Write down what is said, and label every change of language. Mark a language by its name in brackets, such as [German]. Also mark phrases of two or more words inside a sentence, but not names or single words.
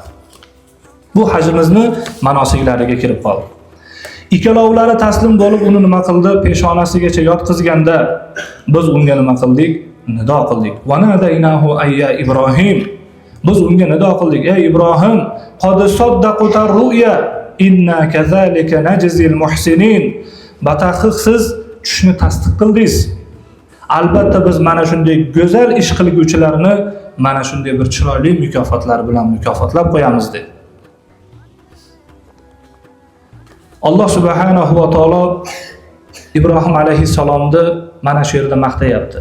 [Uzbek] Bu hajimizni manosiklariga kirib qoldi. Ikkalovlari taslim bo'lib uni nima qildi? Peshonasigacha yotqizganda biz unga nima qildik? Nido qildik. [Arabic] وناديناه أن يا إبراهيم. [Uzbek] Biz unga nido qildik: "Ey Ibrohim, [Arabic] قد صدقت الرؤيا إنا كذلك نجزي المحسنين." [Uzbek] Bataqiqsiz tushni tasdiq qildingiz. Albatta biz mana shunday go'zal ish qilguvchilarni mana shunday bir chiroyli mukofotlar bilan mukofotlab qo'yamiz dedi. Alloh [Arabic] سبحانه وتعالى [Uzbek] Ibrohim alayhisalomni mana shu yerda maqtayapti.